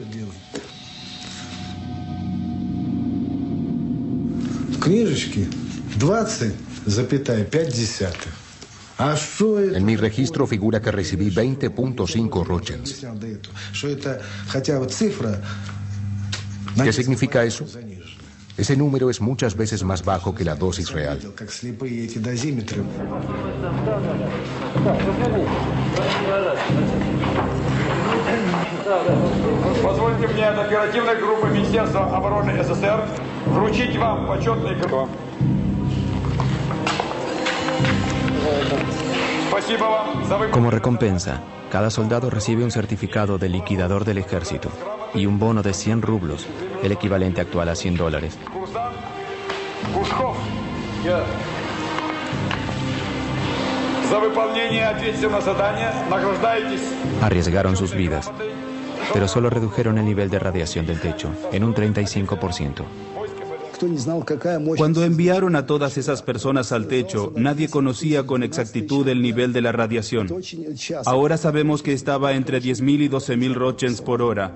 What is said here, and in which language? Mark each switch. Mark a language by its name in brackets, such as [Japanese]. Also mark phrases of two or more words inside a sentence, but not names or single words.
[Spanish] En mi registro figura que recibí 20.5 rochens. ¿Qué significa eso? Ese número es muchas veces más bajo que la dosis real. [Russian] Позвольте мне от оперативной группы Министерства обороны СССР вручить вам почетный крестик. Спасибо вам за [Spanish] Como recompensa, cada soldado recibe un certificado de liquidador del ejército y un bono de 100 rublos, el equivalente actual a $100. [Russian] За выполнение ответственного задания награждаетесь. [Spanish] Arriesgaron sus vidas, pero solo redujeron el nivel de radiación del techo en un 35%. Cuando enviaron a todas esas personas al techo, nadie conocía con exactitud el nivel de la radiación. Ahora sabemos que estaba entre 10.000 y 12.000 rochens por hora.